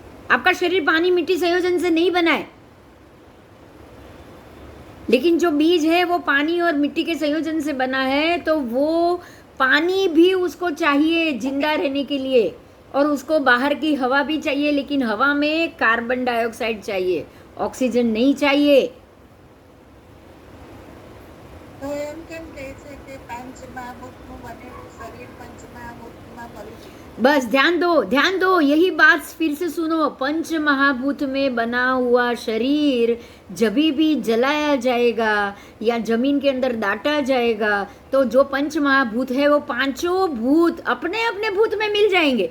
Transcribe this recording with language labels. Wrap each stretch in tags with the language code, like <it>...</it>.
<hi>आपका शरीर पानी मिट्टी संयोजन से नहीं बना है, लेकिन जो बीज है वो पानी और मिट्टी के संयोजन से बना है। तो वो पानी भी उसको चाहिए जिंदा रहने के लिए, और उसको बाहर की हवा भी चाहिए, लेकिन हवा में कार्बन डाइऑक्साइड चाहिए, ऑक्सीजन नहीं चाहिए।</hi> <gu>તો એમ કેમ કહે છે કે પાંચ મહાભૂતનું બનેલું શરીર पंच महाभूतમાં ભરેલું છે?</gu> <hi>बस ध्यान दो, यही बात फिर से सुनो। पंच महाभूत में बना हुआ शरीर जब भी जलाया जाएगा या जमीन के अंदर दाटा जाएगा तो जो पंच महाभूत है वो पांचों भूत अपने अपने भूत में मिल जाएंगे।</hi>